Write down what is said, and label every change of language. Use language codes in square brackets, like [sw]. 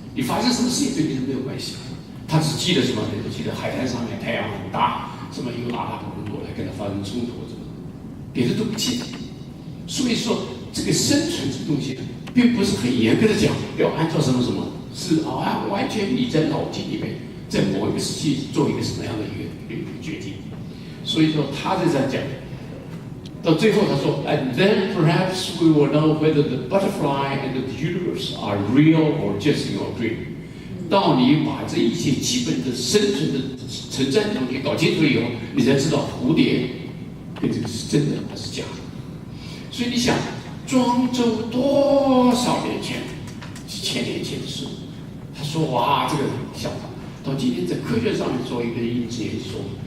[zh] 你发生什么事情对你是没有关系，他只记得什么？记得海滩上面太阳很大，什么有阿拉伯人过来跟他发生冲突，什么别的都不记得。所以说，这个生存这东西，并不是很严格的讲要按照什么什么，是完全你在脑筋里面，在某一个时期做一个什么样的一个决定。所以说，他在这样讲。到最后他说 [en] ，And then perhaps we will know whether the butterfly and the universe are real or just in your dream。 [zh] 当你把这一切基本的生存的存在的东西搞清楚以后，你才知道蝴蝶跟这个是真的还是假的。所以你想，庄周多少年前，几千年前的事，他说哇，这个想法到今天在科学上面做一个研究说。